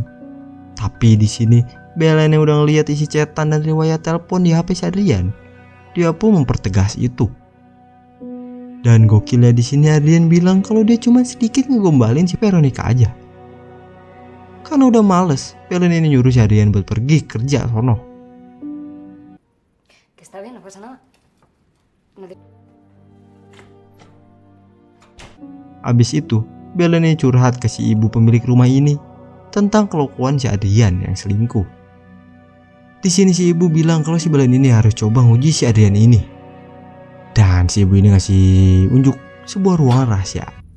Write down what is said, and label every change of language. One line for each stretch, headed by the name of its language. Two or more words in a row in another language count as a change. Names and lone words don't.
Indonesian: Tapi di sini Belen yang udah ngeliat isi chatan dan riwayat telepon di HP si Adrian, dia pun mempertegas itu. Dan gokilnya di sini Adrian bilang kalau dia cuma sedikit ngegombalin si Veronica aja. Karena udah males, Belen ini nyuruh si Adrian buat pergi kerja sono.
Spanish: Que está bien, no pasa nada.
Indonesian: Abis itu, Belen ini curhat ke si ibu pemilik rumah ini tentang kelakuan si Adrian yang selingkuh. Di sini si ibu bilang kalau si Belen ini harus coba nguji si Adrian ini. Dan si ibu ini ngasih unjuk sebuah ruangan rahasia.